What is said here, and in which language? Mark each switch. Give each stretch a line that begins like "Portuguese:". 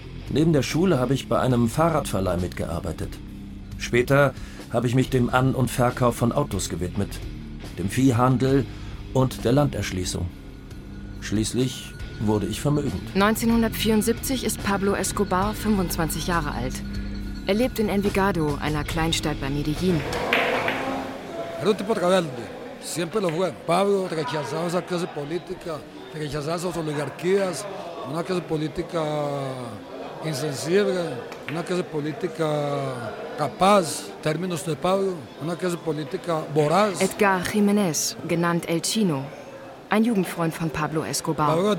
German: Neben der Schule habe ich bei einem Fahrradverleih mitgearbeitet. Später habe ich mich dem An- und Verkauf von Autos gewidmet, dem Viehhandel und der Landerschließung. Schließlich wurde ich vermögend. 1974 ist Pablo Escobar 25 Jahre alt. Er lebt in Envigado, einer Kleinstadt bei Medellin.
Spanish: Era un tipo rebelde, siempre lo fue. Pablo rechazaba esa clase política, rechazaba esas oligarquías, una clase política insensible, una clase política capaz, términos de Pablo, una clase política voraz.
German: Edgar Jiménez, genannt El Chino. Ein Jugendfreund von Pablo Escobar.